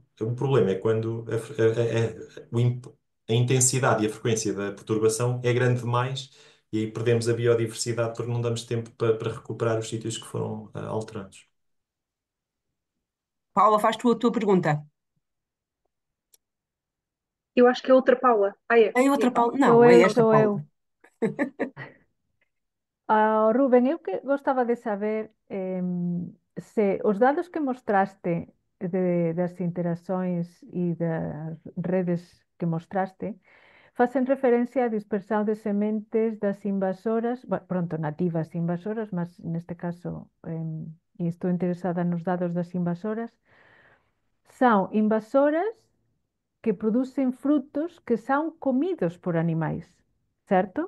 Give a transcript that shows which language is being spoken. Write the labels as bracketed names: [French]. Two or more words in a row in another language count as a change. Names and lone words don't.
[Portuguese] O problema é quando a intensidade e a frequência da perturbação é grande demais e aí perdemos a biodiversidade porque não damos tempo para recuperar os sítios que foram alterados. Paula, faz tu a tua pergunta. Eu acho que é outra Paula. Ah, é. É outra É. Paula? Sou Não, é eu, esta sou Paula. eu. [Galician] Rubén, eu que gostaba de saber se os dados que mostraste das interacções e das redes que mostraste facen referencia á dispersión de sementes das invasoras, pronto, nativas invasoras, mas neste caso, e estou interesada nos dados das invasoras, son invasoras que producen frutos que son comidos por animais, certo?